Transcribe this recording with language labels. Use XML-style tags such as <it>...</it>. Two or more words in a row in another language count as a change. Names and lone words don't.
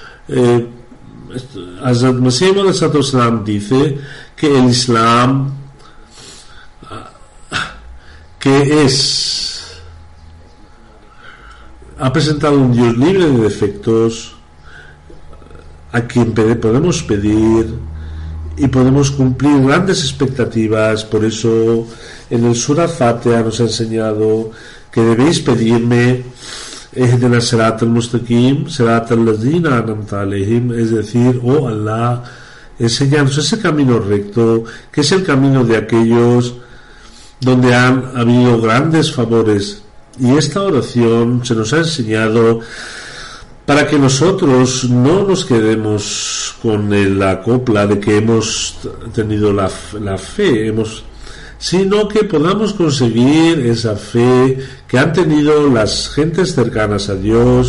<es>Hazrat Masih Maud Salam dice que el Islam, que ha presentado un Dios libre de defectos, a quien podemos pedir y podemos cumplir grandes expectativas. Por eso en el Surah Fatiha nos ha enseñado que debéis pedirme</es> <ar>اهدنا الصراط المستقيم صراط الذين أنعمت عليهم,</ar> <es>es decir, oh Allah, enséñanos ese camino recto, que es el camino de aquellos donde han habido grandes favores. Y esta oración se nos ha enseñado para que nosotros no nos quedemos con la copla de que hemos tenido la fe, sino que podamos conseguir esa fe que han tenido las gentes cercanas a Dios.</es>